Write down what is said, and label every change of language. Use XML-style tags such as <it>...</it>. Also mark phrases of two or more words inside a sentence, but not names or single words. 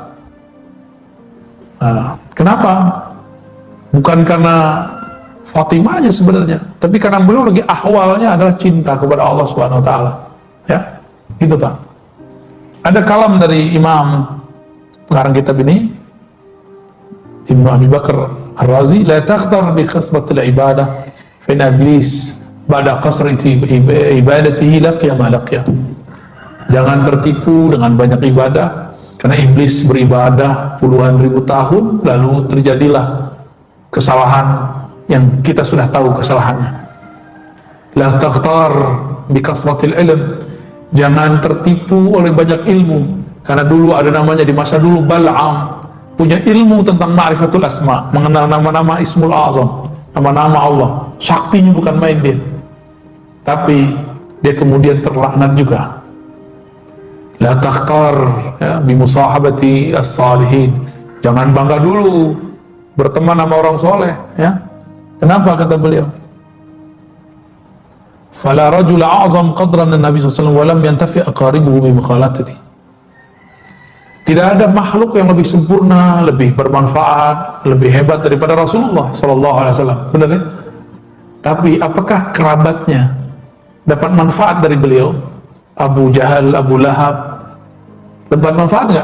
<id>Kenapa? Bukan karena Fatimah aja sebenarnya, tapi karena beliau lagi ahwalnya adalah cinta kepada Allah</id> <ar>سبحانه وتعالى.</ar> <id>Ya, gitu Pak. Ada kalam dari Imam pengarang kitab ini,</id> <ar>Ibnu Abi Bakar Ar-Razi, لا تغتر بكثرة العبادة فإن إبليس بعد كثرة عبادته لقي ما لقي.</ar> <id>Jangan tertipu dengan banyak ibadah, karena iblis beribadah puluhan ribu tahun lalu terjadilah kesalahan yang kita sudah tahu kesalahannya.</id> <ar>لا تغتر بكثرة العلم.</ar> <id>Jangan tertipu oleh banyak ilmu, karena dulu ada namanya di masa dulu Bal'am, punya ilmu tentang</id> <ar>معرفة الأسماء,</ar> <id>mengenal nama-nama</id> <ar>الاسم الأعظم,</ar> <id>nama-nama Allah. Saktinya bukan main dia. Tapi dia kemudian terlaknat juga.</id> <ar>لا تغتر ya, بمصاحبة الصالحين.</ar> <id>Jangan bangga dulu berteman sama orang soleh, ya. Kenapa kata beliau?</id> <ar>فلا رجل أعظم قدرا نبي صلى الله عليه وسلم ولم ينتفع أقاربه بمخالطته.</ar> <id>Tidak ada makhluk yang lebih sempurna, lebih bermanfaat, lebih hebat daripada Rasulullah</id> <ar>صلى الله عليه وسلم.</ar> <id>Benar ya? Tapi apakah kerabatnya dapat manfaat dari beliau? Abu Jahal, Abu Lahab dapat manfaat enggak?</id>